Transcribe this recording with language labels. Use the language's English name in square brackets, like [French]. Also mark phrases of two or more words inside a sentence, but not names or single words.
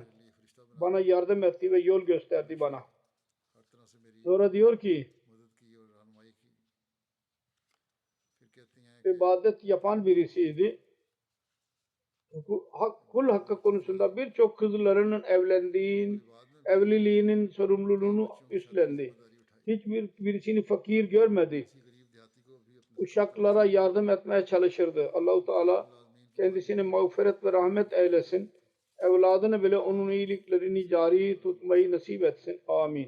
[Urdu] لیے فرشتہ بنا [Turkish] bana yardım etti ve yol gösterdi bana. [Urdu] ہر طرح سے میری [Turkish] Sonra diyor ki [Urdu] مدد کی اور رہنمائی کی پھر کہتی ہیں [Turkish] ibadet yapan birisiydi. Kul hakkı konusunda birçok kızlarının evliliğinin sorumluluğunu üstlendi. Birisini fakir görmedi. [Urdu] کسی غریب دیہاتی کو بھی اپنے [Turkish] Uşaklara yardım etmeye çalışırdı. Allah-u Teala kendisine mağfiret ve rahmet eylesin. Evladını bile onun iyiliklerini cari tutmayı nasip etsin. Amin.